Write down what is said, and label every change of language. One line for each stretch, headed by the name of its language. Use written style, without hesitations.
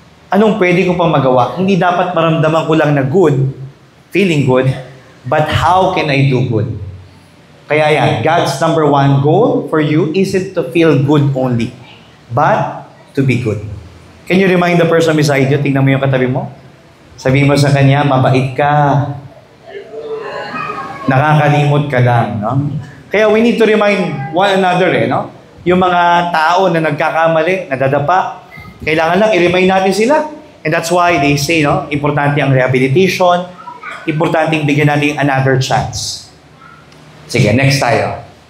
Filipino: Anong pwede ko pang magawa? Hindi dapat maramdaman ko lang na good, feeling good,
English: but how can I do good? Kaya yan, God's number 1 goal for you isn't to feel good only, but to be good. Can you remind the person beside you?
Filipino: Tingnan mo yung katabi mo. Sabihin mo sa kanya, mabait ka. Nakakalimot ka lang, no?
English: Kaya we need to remind one another, no?
Filipino: Yung mga tao na nagkakamali, nadadapa, kailangan lang i-remind natin sila.
English: And that's why they say, no,
Filipino: importante ang rehabilitation, importante bigyan natin
English: another chance.
Filipino: Sige, next tayo.